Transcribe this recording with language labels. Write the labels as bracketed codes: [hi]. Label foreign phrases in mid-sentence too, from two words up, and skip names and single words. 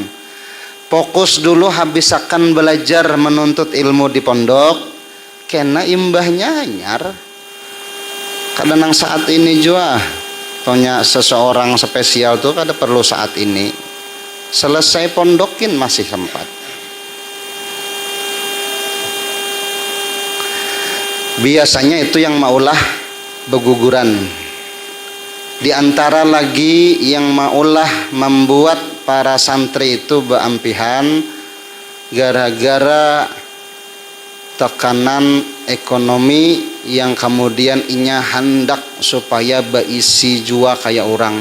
[bjn] Fokus dulu, habiskan belajar menuntut ilmu di pondok, kena imbahnya anyar. [id] Kadang saat ini juga punya seseorang spesial tuh kada perlu saat ini. Selesai pondokin masih sempat. [bjn] Biasanya itu yang maulah beguguran. Di antara lagi yang maulah membuat para santri itu beampihan gara-gara tekanan ekonomi yang kemudian inya hendak supaya berisi jua kayak orang.